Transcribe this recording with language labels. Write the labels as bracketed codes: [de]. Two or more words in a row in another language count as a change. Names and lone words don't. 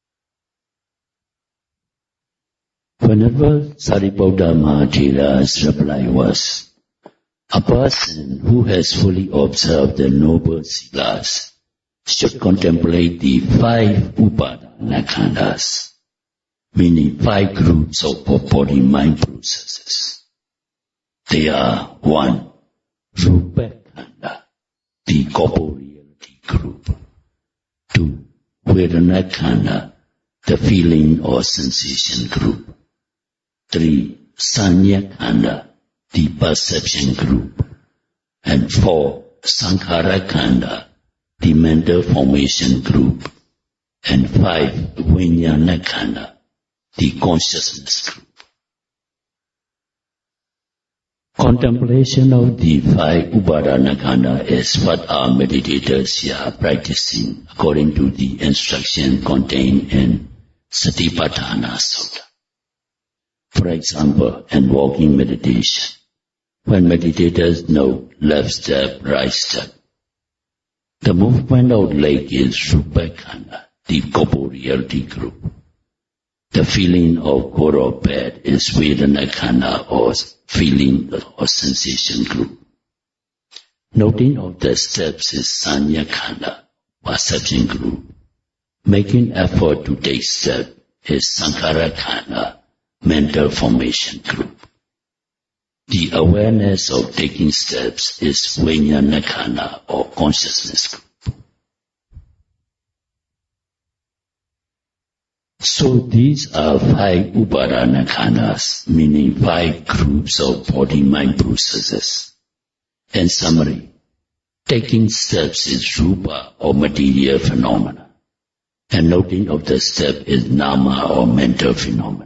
[en] Whenever Sariputta Mahathera's reply was, a person who has fully observed the noble silas should contemplate the 5 [pi] upadana khandhas, [en] meaning 5 groups of body-mind processes. They are 1. [pi] Rupa khanda, [en] the corporeality group. 2. [pi] Vedana khanda, [en] the feeling or sensation group. 3. [pi] Sanya khanda, [en] the perception group. And 4. [pi] Sankhara khanda, [en] the mental formation group. And 5. [pi] Vijnana khanda, [en] the consciousness group. Contemplation of the 5 [pi] upadana khanda [en] is what our meditators here are practicing according to the instruction contained in Satipatthana Sutta. For example, in walking meditation, when meditators note left step, right step, the movement of leg is [pi] rupa khanda, [en] the corporeality group. The feeling of good or bad is [pi] vedana khanda [en] or feeling or sensation group. Noting of the steps is [pi] sanya khanda, [en] perception group. Making effort to take step is [pi] sankhara khanda, [en] mental formation group. The awareness of taking steps is [pi] vijnana khanda [en] or consciousness group. So these are 5 [pi] upadana khandhas, [en] meaning 5 groups of body-mind processes. In summary, taking steps is rupa or material phenomena, and noting of the step is nama or mental phenomena.